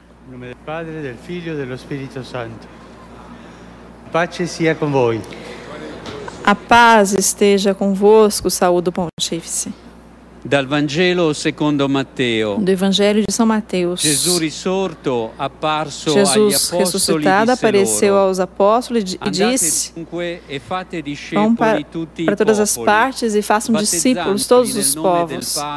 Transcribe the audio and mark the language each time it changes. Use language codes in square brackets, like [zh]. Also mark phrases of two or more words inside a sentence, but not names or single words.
[pt] Em nome do Padre, [it] del Figlio e dello Spirito Santo. Pace sia com voi. [pt] A paz esteja convosco, saúde o Pontífice. [it] Dal Vangelo secondo Matteo. [pt] Do Evangelho de São Mateus. Jesus ressuscitado apareceu aos apóstolos e disse: vão para todas as partes e façam discípulos todos os povos.